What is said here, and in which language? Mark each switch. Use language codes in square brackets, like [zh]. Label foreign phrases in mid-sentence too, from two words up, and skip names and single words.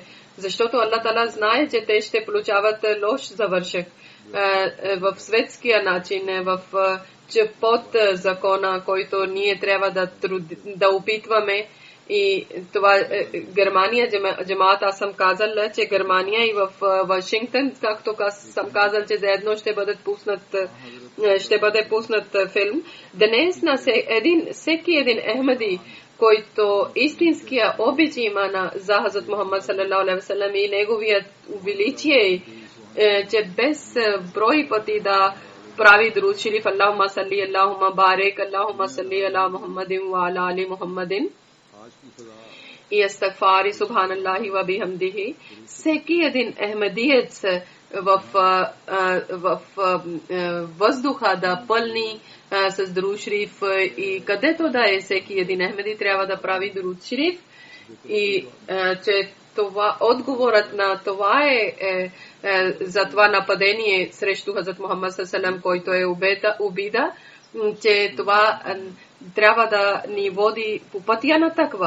[bg] Защото Аллах Тала знае, че те ще получават лош завършък в светския начин, че под закона, който ние трябва да опитваме И това Германия, джамаат, аз съм казал, че Германия и в Вашингтон, както съм казал, че заедно ще бъде пуснат филм. Днес на всеки един Ахмади, който истинския обич има за Хазрат Мухаммад [ar] صلى الله عليه وسلم [bg] и неговият величие, че без брой пъти да прави [ur] درود شریف [ar] اللهم صل اللهم بارك اللهم صل على محمد وعلى آل محمد [bg] и [ar] أستغفر سبحان الله وبحمده. [bg] Всеки един ахмадиец в въздуха да пълни с [ur] درود شریف [bg] и където да е всеки един ахмади трябва да прави [ur] درود شریف [bg] и че това отговорът на това е за това нападение срещу Хазрат Мухаммад саллалаху, който е обида, че това трябва да ни води по пътя на таква.